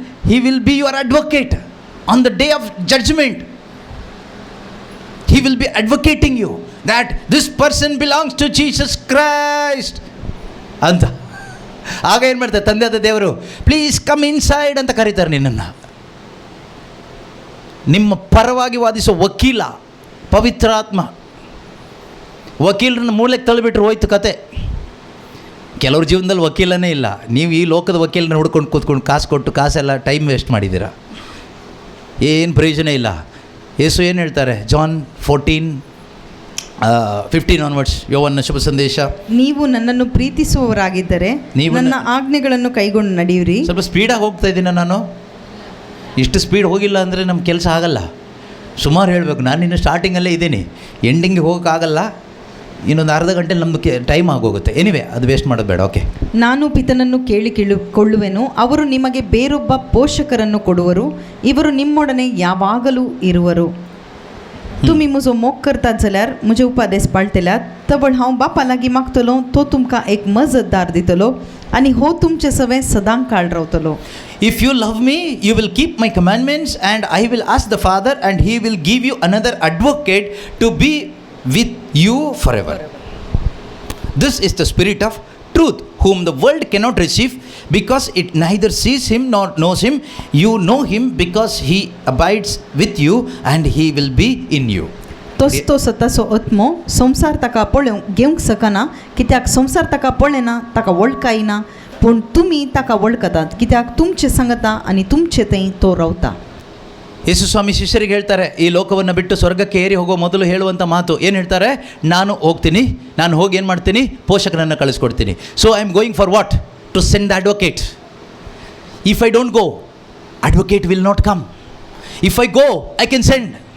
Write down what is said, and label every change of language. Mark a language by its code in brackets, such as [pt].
[en] He will be your advocate on the day of judgment. He will be advocating you that this person belongs to Jesus Christ ಅಂತ. [kn] ಆಗ ಏನು ಮಾಡ್ತಾರೆ? ತಂದೆಯಾದ ದೇವರು [en] please come inside [kn] ಅಂತ ಕರೀತಾರೆ ನಿನ್ನನ್ನು. ನಿಮ್ಮ ಪರವಾಗಿ ವಾದಿಸೋ ವಕೀಲ ಪವಿತ್ರಾತ್ಮ. ವಕೀಲರನ್ನ ಮೂಲೆಗೆ ತಳ್ಳಿಬಿಟ್ರೆ ಹೋಯ್ತು ಕತೆ. ಕೆಲವ್ರ ಜೀವನದಲ್ಲಿ ವಕೀಲನೇ ಇಲ್ಲ. ನೀವು ಈ ಲೋಕದ ವಕೀಲನ ಹುಡ್ಕೊಂಡು ಕೂತ್ಕೊಂಡು ಕಾಸು ಕೊಟ್ಟು ಕಾಸೆಲ್ಲ ಟೈಮ್ ವೇಸ್ಟ್ ಮಾಡಿದ್ದೀರಾ, ಏನು ಪ್ರಯೋಜನ ಇಲ್ಲ. ಯೇಸು ಏನು ಹೇಳ್ತಾರೆ? ಜಾನ್ 14:15 ಆನ್ವರ್ಡ್ಸ್, ಯೋಹಾನನ ಶುಭ ಸಂದೇಶ. ನೀವು ನನ್ನನ್ನು ಪ್ರೀತಿಸುವವರಾಗಿದ್ದರೆ ನನ್ನ ಆಜ್ಞೆಗಳನ್ನು ಕೈಗೊಂಡು ನಡೆಯಿರಿ. ಸ್ವಲ್ಪ ಸ್ಪೀಡಾಗಿ ಹೋಗ್ತಾ ಇದ್ದೀನ ನಾನು. ಇಷ್ಟು ಸ್ಪೀಡ್ ಹೋಗಿಲ್ಲ ಅಂದರೆ ನಮ್ಮ ಕೆಲಸ ಆಗಲ್ಲ. ಸುಮಾರು ಹೇಳಬೇಕು. ನಾನು ಇನ್ನು ಸ್ಟಾರ್ಟಿಂಗಲ್ಲೇ ಇದ್ದೀನಿ, ಎಂಡಿಂಗ್ಗೆ ಹೋಗೋಕ್ಕಾಗಲ್ಲ. ಇನ್ನೊಂದು ಅರ್ಧ ಗಂಟೆ ನಮ್ಮದು ಟೈಮ್ ಆಗೋಗುತ್ತೆ. ಎನಿವೆ, ಅದು ವೇಸ್ಟ್ ಮಾಡೋದು ಬೇಡ. ಓಕೆ. ನಾನು ಪಿತನನ್ನು ಕೇಳಿಕೊಳ್ಳುವೆನು, ಅವರು ನಿಮಗೆ ಬೇರೊಬ್ಬ ಪೋಷಕರನ್ನು ಕೊಡುವರು, ಇವರು ನಿಮ್ಮೊಡನೆ ಯಾವಾಗಲೂ ಇರುವರು. [gom] तुम्ही म्हजो मोग करतात जाल्यार म्हजे उपादेश पाळटल्यात. तबळ हांव बापा लागीं मागतलो, तो तुमकां एक मजतदार दितलो आनी हो तुमचे सवें सदां काळ रावतलो. [en] If you love me, you will keep my commandments, and I will ask the Father, and he will give you another advocate to be with you forever. This is the Spirit of truth, whom the world cannot receive because it neither sees him nor knows him. You know him because he abides with you and he will be in you. [gom] तोच तो स्वताचो आत्मो संवसार ताका घेवंक सकना, कित्याक संवसार ताका पळयना, ताका वळखायना, पूण तुमी ताका वळखतात, कित्याक तुमचे सांगता आनी तुमचे थंय तो रावता. [kn] ಯೇಸು ಸ್ವಾಮಿ ಶಿಷ್ಯರಿಗೆ ಹೇಳ್ತಾರೆ, ಈ ಲೋಕವನ್ನು ಬಿಟ್ಟು ಸ್ವರ್ಗಕ್ಕೆ ಏರಿ ಹೋಗೋ ಮೊದಲು ಹೇಳುವಂಥ ಮಾತು ಏನು ಹೇಳ್ತಾರೆ? ನಾನು ಹೋಗ್ತೀನಿ, ನಾನು ಹೋಗಿ ಏನು ಮಾಡ್ತೀನಿ? ಪೋಷಕನನ್ನು ಕಳಿಸ್ಕೊಡ್ತೀನಿ. [en] So I am going for what? To send the advocate. If I don't go, advocate will not come. If I go, I can send.